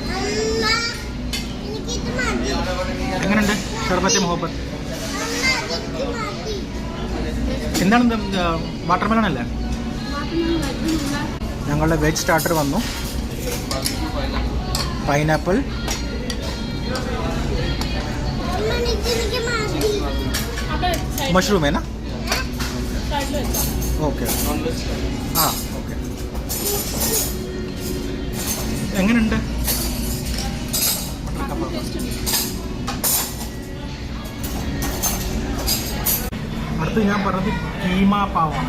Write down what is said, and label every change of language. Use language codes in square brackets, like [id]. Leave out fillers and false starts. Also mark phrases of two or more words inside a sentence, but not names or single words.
[ml] എങ്ങനെയുണ്ട് ഷർബത്തെ മുഹബത്ത്? എന്താണ്? [en] watermelon [ml] അല്ലേ? ഞങ്ങളുടെ [en] veg starter [ml] വന്നു. പൈനാപ്പിൾ, [hi] मशरूम है ना? [ml] ഓക്കെ. ആ ഓക്കെ. എങ്ങനെയുണ്ട്? അടുത്ത് ഞാൻ പറഞ്ഞത് കീമ പാവാണ്.